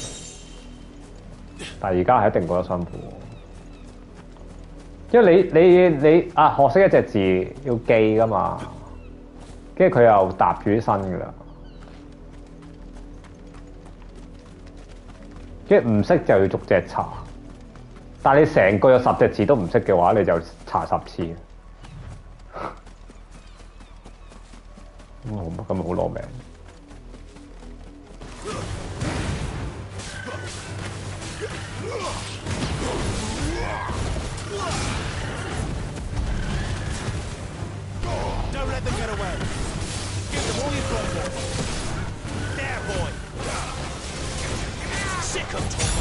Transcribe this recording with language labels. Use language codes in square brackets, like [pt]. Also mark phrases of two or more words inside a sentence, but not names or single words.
[yue] 但係而家係一定覺得辛苦喎，因為你學識一隻字要記㗎嘛，跟住佢又搭住啲新㗎啦。跟住唔識就要逐隻查，但係你成個有10隻字都唔識嘅話，你就查10次。咁咪好攞命。 [en] Don't let them get away. Give them all you've got, boy. There, boy. Sick of Toggle.